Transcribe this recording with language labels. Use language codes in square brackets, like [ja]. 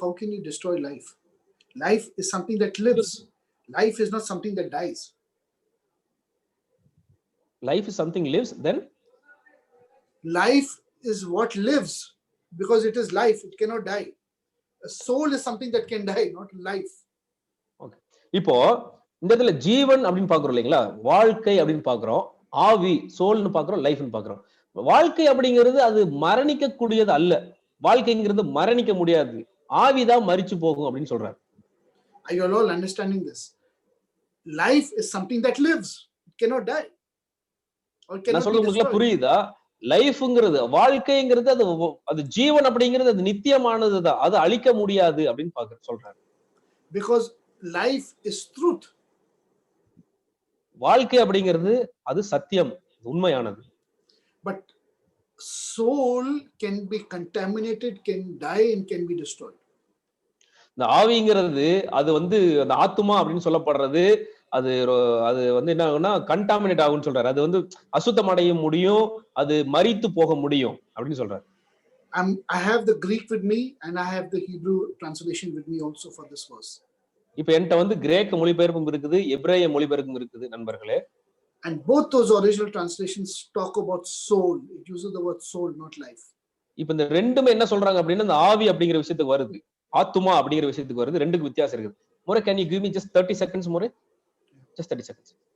[en] How can you destroy life? Life is something that lives. Life is not something that dies. Life is something lives, then Life is what lives because it is life. It cannot die. A soul is something that can die, not life. okay. [ta] இப்போ இந்த இடத்துல ஜீவன் அப்படின்னு பாக்குறோம் இல்லைங்களா, வாழ்க்கை அப்படின்னு பாக்குறோம், ஆவி சோல்னு பாக்குறோம், லைஃப்னு பாக்குறோம். வாழ்க்கை அப்படிங்கிறது அது மரணிக்க கூடியது அல்ல. வாழ்க்கைங்கிறது மரணிக்க முடியாது. ஆவிதான் மரிச்சு போகும் அப்படின்னு சொல்றாரு. [en] Are you all understanding this? Life is something that lives. It cannot die. Or [ta] நான் [en] cannot be [ta] சொல்றது உங்களுக்கு [en] destroyed. [ta] புரியுதா? லைஃப்ங்கிறது வாழ்க்கைங்கிறது அது ஜீவன் அப்படிங்கிறது அது நித்தியமானதுதான். அது அழிக்க முடியாது அப்படின்னு சொல்றாரு. [en] Because life is truth. [ta] வாழ்க்கை அப்படிங்கிறது அது சத்தியம், உண்மையானது. [en] But soul can be contaminated, can die and can be destroyed. [ta] இந்த ஆவிங்கிறது அது அந்த ஆத்துமா அப்படின்னு சொல்லப்படுறது அது அது என்ன ஆகும்னா கண்டாமினேட் ஆகும்னு சொல்றாரு. அது அசுத்தம் அடைய முடியும், அது மரித்து போக முடியும் அப்படின்னு சொல்றாரு. [en] I have the Greek with me and I have the Hebrew translation with me also for this verse. [ta] இப்போ என்கிட்ட கிரேக்க மொழிபெயர்ப்பும் இருக்குது, எபிரேய மொழிபெயர்ப்பும் இருக்குது நண்பர்களே. [en] And both those original translations talk about soul. It uses the word soul, not life. [ta] இப்போ இந்த ரெண்டுமே என்ன சொல்றாங்க அப்படின்னா இந்த ஆவி அப்படிங்கிற விஷயத்துக்கு வருது, ஆத்துமா அப்படிங்கிற விஷயத்துக்கு வருது. ரெண்டுக்கு வித்தியாசம் இருக்குது. முறை [en] can you give me just 30 seconds முறை? Just 30 seconds.